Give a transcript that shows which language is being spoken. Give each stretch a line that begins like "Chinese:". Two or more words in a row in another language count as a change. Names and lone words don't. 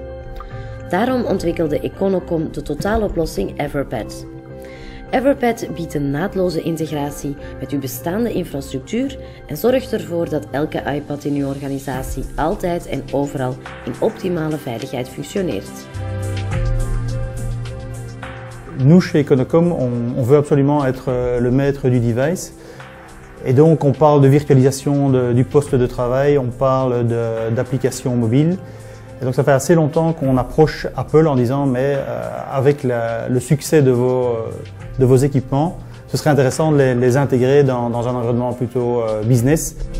Dutch: Daarom ontwikkelde Econocom de totaaloplossing Everpad. Everpad biedt een naadloze integratie met uw bestaande infrastructuur en zorgt ervoor dat elke iPad in uw organisatie altijd en overal in optimale veiligheid functioneert.
French: Nous, chez Econocom, on veut absolument être le maître du device. Et donc, on parle de virtualisation du poste de travail, on parle d'applications mobiles. Et donc, ça fait assez longtemps qu'on approche Apple en disant, mais avec le succès de vos équipements, ce serait intéressant de les intégrer dans un environnement plutôt business.